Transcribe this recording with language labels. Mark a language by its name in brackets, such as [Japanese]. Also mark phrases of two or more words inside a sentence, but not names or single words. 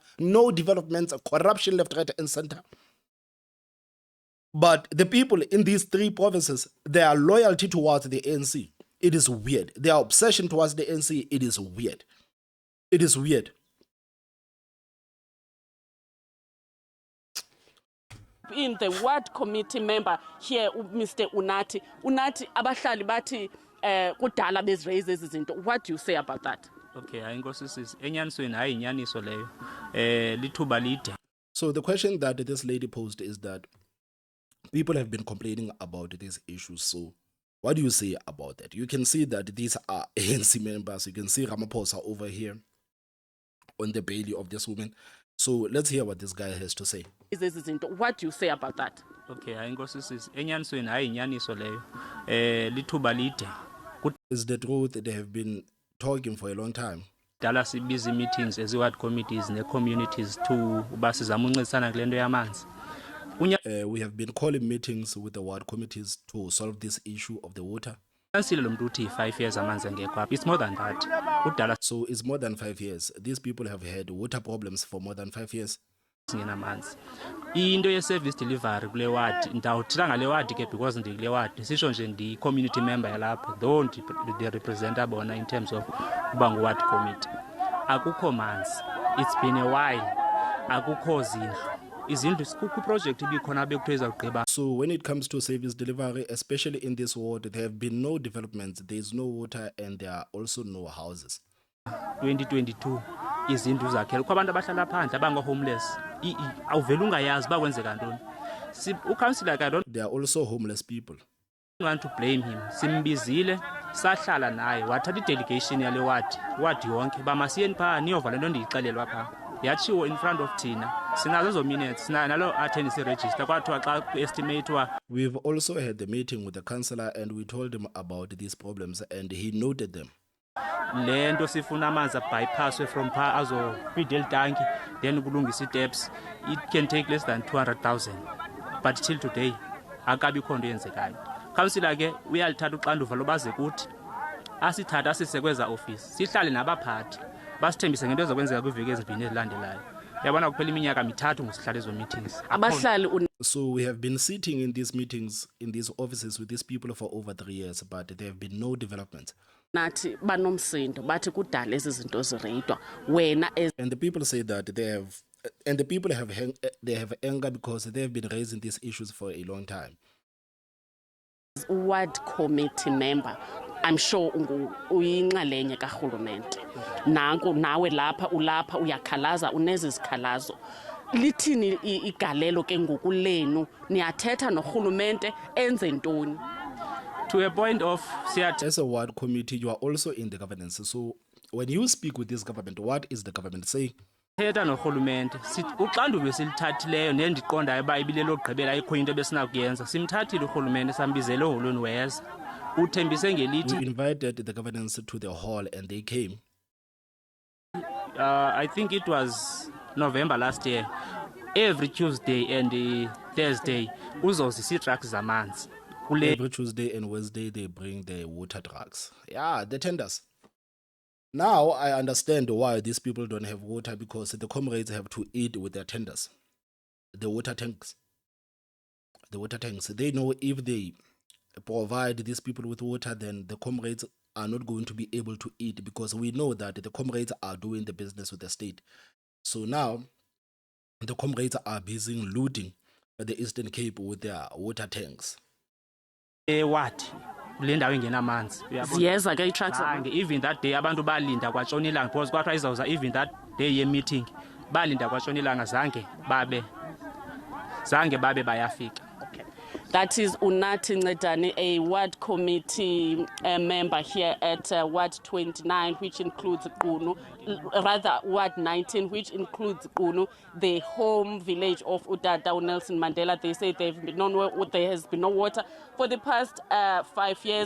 [English] No developments, corruption, left, right, and center. But the people in these 3 provinces, their loyalty towards the ANC, it is weird. Their obsession towards the ANC, it is weird. It is weird. in the ward committee member here, Mr. Unati. [Xhosa] Unati, abahlali bathi kudala beziraise ezi zinto. [English] What do you say about that? [Xhosa] Okay, ayinkosi enyanisweni hayi inyaniso leyo. Lithuba lide. [English] So the question that this lady posed is that people have been complaining about these issues. So what do you say about that? You can see that these are ANC members. You can see Ramaphosa over here on the belly of this woman. So let's hear what this guy has to say. [Xhosa] Ezi zinto. [English] What do you say about that? [Xhosa] Okay, ayinkosi enyanisweni hayi inyaniso leyo. Lithuba lide. [English] Is the truth. They have been talking for a long time. [Xhosa] Dala sibizi meetings [English] as ward committees [Xhosa] ne communities to uba sizama uncedisana kule nto yamanzi. [English] We have been calling meetings with the ward committees to solve this issue of the water. [Xhosa] Kansile lo mntu uthi 5 years amanzi engekho apha. [English] It's more than that. Udala So it's more than 5 years. These people have had water problems for more than 5 years. [Xhosa] singenamanzi. Into ye-service delivery kule ward, ndawuthila ngale ward ke because ndikule ward. Sisho nje ndi-community member yalapha, though ndi-representa bona [English] in terms of [Xhosa] uba ngu-ward committee. Akukho manzi. [English] It's been a while. [Xhosa] Akukho zindlu. Izindlu kukho project ibikhona bekuthiwa izawugqiba. [English] So when it comes to service delivery, especially in this ward, there have been no developments. There is no water and there are also no houses. [Xhosa] 2022 izindlu zakhela kukho abantu abahlala phandle abango-homeless. Awuvele ungayazi uba kwenzeka ntoni. [English] Ucouncillor I don't There are also homeless people. want to blame him. [Xhosa] Simbizile sahlala naye wathatha i-delegation yale ward yonke uba masiyeni phaa niyova le nto ndiyixelelwa phaa. Yatshiwo [English] in front of [Xhosa] thina sinazo ezo minutes sinayo nalo [English] attendance register [Xhosa] kwathiwa xa ku-estimatewa. [English] We've also had the meeting with the councillor and we told him about these problems and he noted them. [Xhosa] Le nto sifuna amanzi abypasswe from phaa azofida eli tanki then kulungisa ii-taps. [English] It can take less than 200,000 but till today [Xhosa] akabikho nto yenzekayo. Councillor ke uyalithatha uxanduva lobaze kuthi asithatha asise kweza office sihlale nabaphathi basithembise ngento ezokwenzeka kwiveki ezibini ezilandelayo. Yabona kuphela iminyaka mithathu ngosihlala ezo meetings. Abahlali [English] So we have been sitting in these meetings, in these offices with these people for over 3 years, but there have been no development. [Xhosa] nathi banomsindo bathi kudala ezi zinto zireyidwa wena as [English] And the people say that they have, and the people they have anger because they have been raising these issues for a long time. ward committee member, I'm sure [Xhosa] uyinxalenye karhulumente. Nanku nawe lapha ulapha uyakhalaza unezi zikhalazo. Lithini igalelo ke ngoku lenu niyathetha norhulumente enze ntoni? [English] To a point of As a ward committee, you are also in the governance. So when you speak with this government, what is the government saying? [Xhosa] siyathetha norhulumente sithi uxanduva esilithathileyo nendiqondayo uba ibile logqibela ayikho into ebesinakuyenza simthathile urhulumente sambizele eholweni weza uthembise ngelithi. [English] We invited the governance to the hall and they came. I think it was November last year. Every Tuesday and Thursday [Xhosa] uzozisa ii-trucks zamanzi kule. [English] Every Tuesday and Wednesday, they bring the water trucks. Yeah, the tenders. Now I understand why these people don't have water, because the comrades have to eat with their tenders. The water tanks. The water tanks. They know if they provide these people with water, then the comrades are not going to be able to eat, because we know that the comrades are doing the business with the state. So now the comrades are busy looting the Eastern Cape with their water tanks. What? [Xhosa] Kule ndawo ingenamanzi. Ziyeza ke i-trucks. [English] Even that day [Xhosa] abantu balinda kwatshona ilanga because kwathiwa izawuza [English] even that day [Xhosa] ye-meeting balinda kwatshona ilanga zange babe bayafika. [English] That is Unati Ncedane, a ward committee member here at Ward 29, which includes Qunu, rather Ward 19, which includes Qunu, the home village of Utata Nelson Mandela. They say there has been no water for the past 5 years.